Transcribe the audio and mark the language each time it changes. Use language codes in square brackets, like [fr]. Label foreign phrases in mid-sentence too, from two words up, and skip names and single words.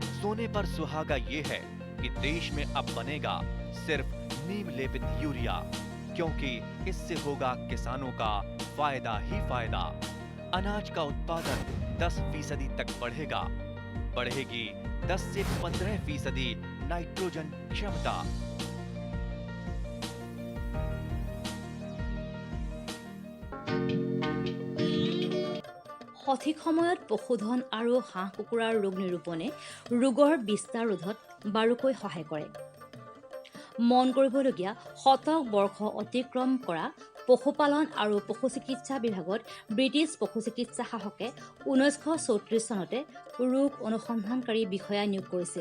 [hi] सोने पर सुहागा ये है कि देश में अब बनेगा सिर्फ नीम लेपित यूरिया, क्योंकि इससे होगा किसानों का फायदा ही फायदा। अनाज का उत्पादन 10% तक बढ़ेगा। बढ़ेगी 10 से 15% नाइट्रोजन क्षमता। [as] সঠিক সময়ত পশুধন আৰু হাঁহ কুকুৰাৰ ৰোগ নিৰূপণে ৰোগৰ বিস্তাৰ ৰোধত বাৰুকৈ সহায় কৰে। মন কৰিবলগীয়া শতক বৰ্ষ অতিক্ৰম কৰা পশুপালন আৰু পশু চিকিৎসা বিভাগত ব্ৰিটিছ পশু চিকিৎসা শাসকে 1934 চনতে ৰোগ অনুসন্ধানকাৰী বিষয়া নিয়োগ কৰিছিল।